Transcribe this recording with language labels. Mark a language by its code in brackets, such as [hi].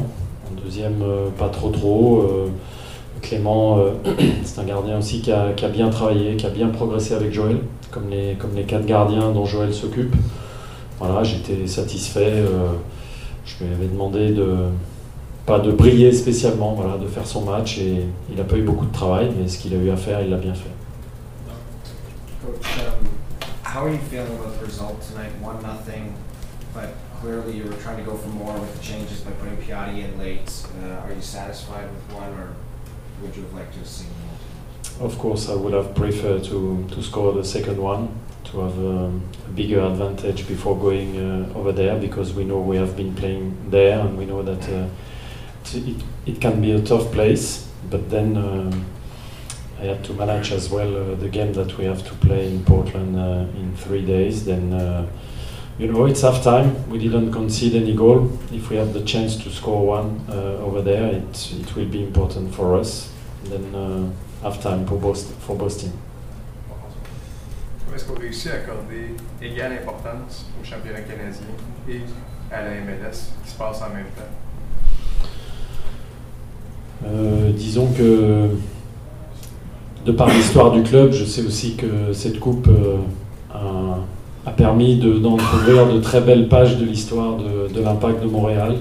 [fr] En deuxième, pas trop. Clément, c'est un gardien aussi qui a bien travaillé, qui a bien progressé avec Joël, comme les quatre gardiens dont Joël s'occupe. Voilà, j'étais satisfait. Je lui avais demandé de briller spécialement, voilà, de faire son match. Et il n'a pas eu beaucoup de travail, mais ce qu'il a eu à faire, il l'a bien fait. [en] Coach, how are you feeling about the result tonight? 1-0, but clearly you were trying to go for more with the changes by putting Piatti in late. Are you satisfied with one or would you have liked to have seen more? Of course, I would have preferred to score the second one, to have a bigger advantage before going over there, because we know we have been playing there and we know that it can be a tough place. But then I had to manage as well the game that we have to play in Portland in 3 days. Then, you know, it's half time. We didn't concede any goal. If we have the chance to score one over there, it will be important for us. Then half time for both teams. [fr] Est-ce qu'on réussit à accorder égale importance au championnat canadien et à la MLS qui se passe en même temps? Disons que de par l'histoire du club, je sais aussi que cette coupe a permis d'entrouvrir de très belles pages de l'histoire de l'Impact de Montréal.